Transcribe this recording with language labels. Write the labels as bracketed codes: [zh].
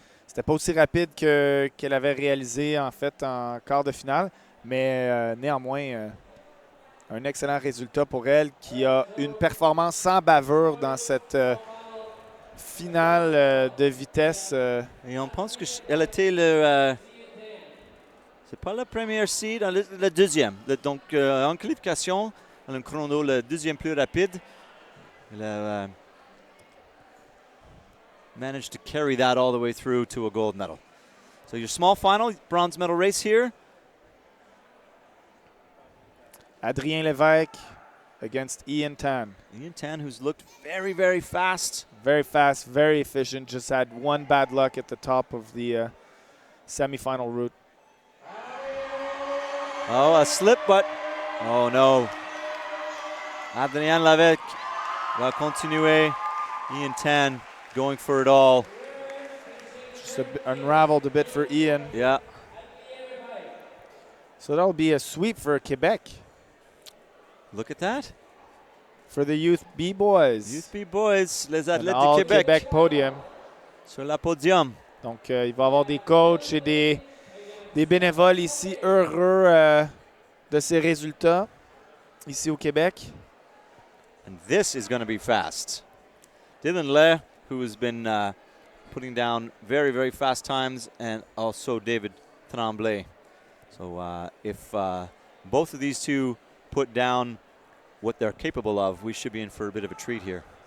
[fr] C'était pas aussi rapide qu'elle avait réalisé en fait en quart de finale, mais néanmoins un excellent résultat pour elle qui a une performance sans bavure dans cette finale de vitesse. Et on pense qu'elle était c'est pas la première seed, le deuxième. Donc en qualification, elle a un chrono le deuxième plus rapide. Elle a [en] managed to carry that all the way through to a gold medal. So your small final, bronze medal race here. Adrien Lévesque against Ian Tan. Ian Tan, who's looked very, very fast. Very fast, very efficient. Just had one bad luck at the top of the semifinal route. Oh, a slip, but oh no. Adrien Lévesque [fr] va continuer. [en] Ian Tan going for it all. Just unraveled a bit for Ian. Yeah. So that'll be a sweep for Quebec. Look at that. For the Youth B boys. Youth B boys, [fr] les athlètes [en] all [fr] de Québec. Québec Podium. Sur la podium. Donc, il va y avoir des coachs et des bénévoles ici heureux de ces résultats ici au Québec. [en] And this is going to be fast. Dylan Le, who has been putting down very, very fast times, and also David Tremblay. So if both of these two put down what they're capable of, we should be in for a bit of a treat here.